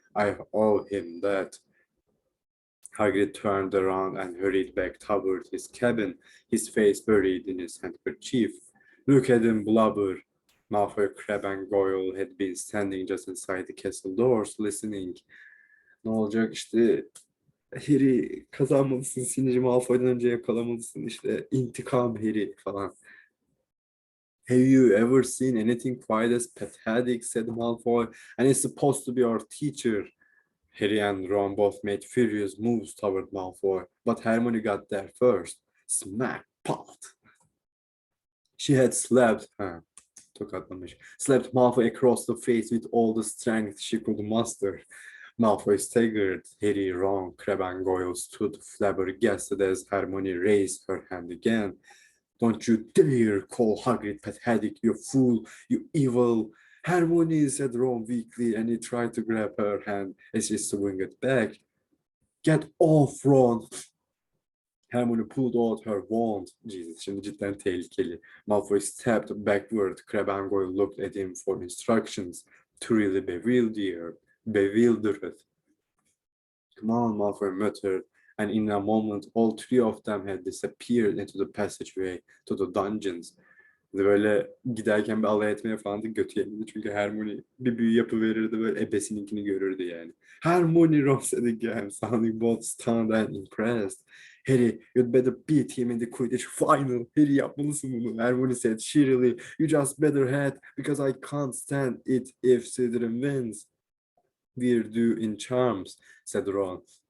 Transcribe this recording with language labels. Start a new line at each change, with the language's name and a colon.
English: I owe him that. Hagrid turned around and hurried back toward his cabin, his face buried in his handkerchief. Look at him blubber. Malfoy, Crabbe, and Goyle had been standing just inside the castle doors, listening.
Turkish: Ne olacak işte, Harry kazanmalısın, Sinici Malfoy'dan önce yakalamalısın, işte intikam Harry falan.
English: Have you ever seen anything quite as pathetic, said Malfoy, and it's supposed to be our teacher. Harry and Ron both made furious moves toward Malfoy, but Hermione got there first. Smack, pot. She had slapped Malfoy across the face with all the strength she could muster. Malfoy staggered. Harry, Ron, Crabbe, and Goyle stood flabbergasted as Hermione raised her hand again. Don't you dare call Hagrid pathetic, you fool, you evil. Hermione, said Ron weakly, and he tried to grab her hand as she swung it back. Get off, Ron. Hermione pulled out her wand.
Turkish: Jesus, şimdi cidden tehlikeli.
English: Malfoy stepped backward. Crabbe and Goyle looked at him for instructions. Truly bewildered. Come on, Malfoy muttered, and in a moment all three of them had disappeared into the passageway to the dungeons.
Turkish: Böyle giderken bir alay etmeye falan da götü yemedi. Çünkü Hermione bir büyü yapıverirdi, böyle ebesininkini görürdü yani.
English: Hermione, Ron said again, sounding both stunned and impressed. Harry, you'd better beat him in the Quidditch final.
Turkish: Harry, yapmalısın bunu.
English: Hermione said cheerily, you just better head, because I can't stand it if Slytherin wins. We're due in charms, said Ron.